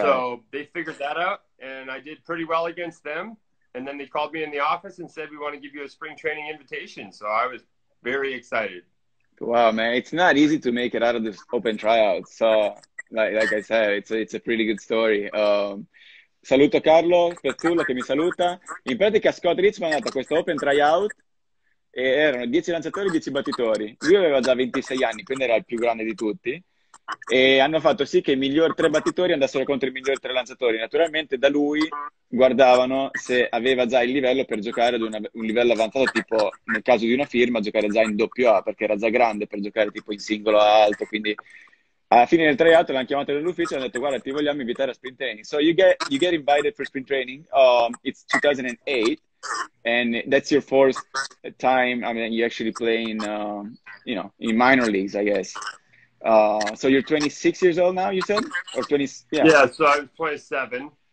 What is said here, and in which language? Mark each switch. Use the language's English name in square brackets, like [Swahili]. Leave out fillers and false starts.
[English] So they figured that out, and I did pretty well against them. And then they called me in the office and said, we want to give you a spring training invitation. So I was very excited. Wow, man, it's not easy to make it out of this open tryout. So, like I said, it's a pretty good story. [Italian] Saluto Carlo Pezzullo che mi saluta. In pratica Scott Richmond è andato a questo open tryout e erano 10 lanciatori e 10 battitori. Lui aveva già 26 anni, quindi era il più grande di tutti. E hanno fatto sì che i migliori 3 battitori andassero contro i migliori 3 lanciatori. Naturalmente da lui guardavano se aveva già il livello per giocare ad un livello avanzato, tipo nel caso di una firma giocare già in doppio A, perché era già grande per giocare tipo in singolo alto. Quindi alla fine del tryout l'hanno chiamato nell'ufficio e hanno detto guarda, ti vogliamo invitare a sprint training. [English] So you get invited for sprint training. It's 2008 and that's your first time. I mean, you actually play in minor leagues, I guess. So you're 26 years old now, you said? Or 20? Yeah, so I was 27.